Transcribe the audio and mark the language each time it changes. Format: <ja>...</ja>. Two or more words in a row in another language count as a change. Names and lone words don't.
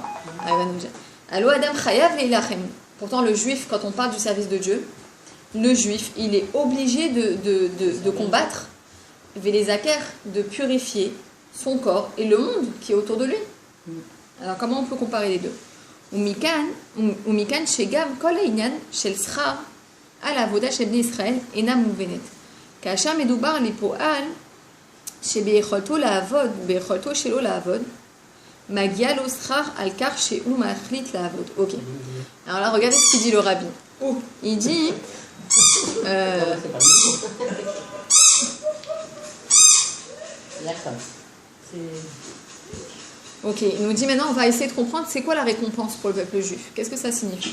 <he>ואילו אדם חייב להילחם.</he> <fr>Pourtant, le juif, quand on parle du service de Dieu, le juif, il est obligé de combattre, Vélézaker, de purifier son corps et le monde qui est autour de lui. Alors, comment on peut comparer les deux?</fr> <he>ומכאן שגם כל העניין של שכר על העבודה של בני ישראל אינה מובנת. כאשר מדובר על פועל שביכולתו לעבוד וביכולתו שלו לעבוד, מגיע לו שכר על כך שהוא מחליט לעבוד.</he> <fr>Ok. Alors là, regardez ce qu'il dit le rabbi. Il dit... D'accord. Ok, il nous dit maintenant, on va essayer de comprendre c'est quoi la récompense pour le peuple juif. Qu'est-ce que ça signifie?</fr>